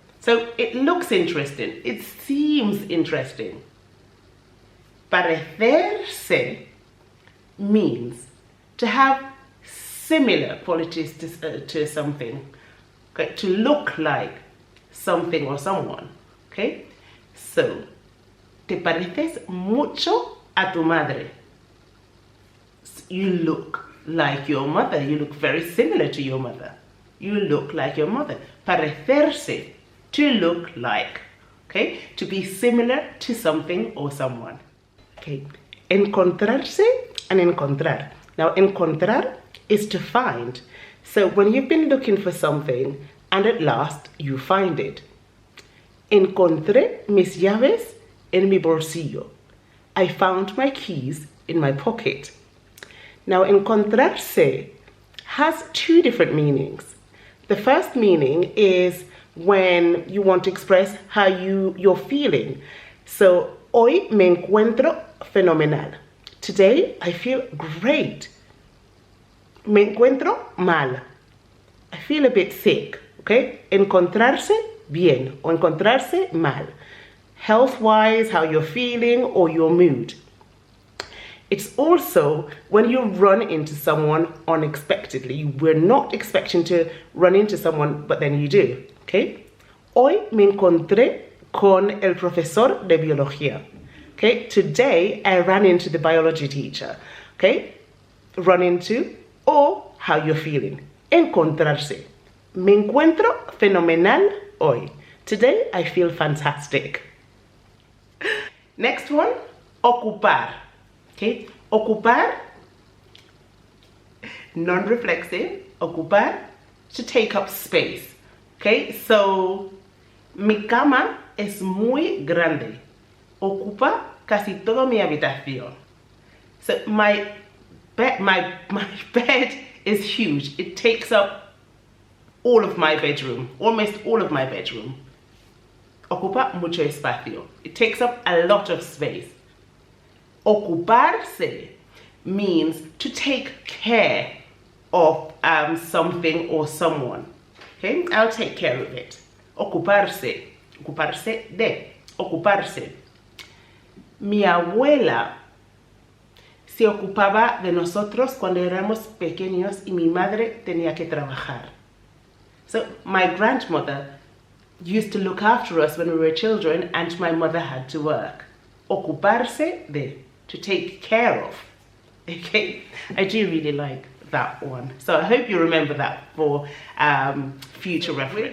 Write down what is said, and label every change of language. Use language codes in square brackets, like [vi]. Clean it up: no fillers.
[en] So it looks interesting. It seems interesting. Parecerse means to have similar qualities to something. Okay? To look like something or someone. Okay? [es] So, te pareces mucho a tu madre. [en] You look like your mother. You look very similar to your mother. You look like your mother. Parecerse, to look like. Okay, to be similar to something or someone. Okay, encontrarse and encontrar. Now, encontrar is to find. So when you've been looking for something and at last you find it. [es] Encontré mis llaves en mi bolsillo. [en] I found my keys in my pocket. Now, encontrarse has two different meanings. The first meaning is when you want to express how you're feeling. So, [es] hoy me encuentro fenomenal. [en] Today, I feel great. [es] Me encuentro mal. [en] I feel a bit sick, okay? [es] Encontrarse bien o encontrarse mal. [en] Health-wise, how you're feeling or your mood. It's also when you run into someone unexpectedly. We're not expecting to run into someone, but then you do, okay? [es] Hoy me encontré con el profesor de biología. [en] Okay, today I ran into the biology teacher. Okay, run into or how you're feeling. [es] Encontrarse. Me encuentro fenomenal hoy. [en] Today I feel fantastic. Next one, ocupar. Okay, ocupar, non-reflexive, ocupar, to take up space. Okay, so [es] mi cama es muy grande. Ocupa casi toda mi habitación. [en] So my bed is huge. It takes up all of my bedroom, almost all of my bedroom. [es] Ocupa mucho espacio. [en] It takes up a lot of space. Ocuparse means to take care of something or someone. Okay, I'll take care of it. Ocuparse. Ocuparse de. Ocuparse. [es] Mi abuela se ocupaba de nosotros cuando éramos pequeños y mi madre tenía que trabajar. [en] So my grandmother used to look after us when we were children and my mother had to work. Ocuparse de, to take care of. Okay, I do really like that one. So I hope you remember that for future reference.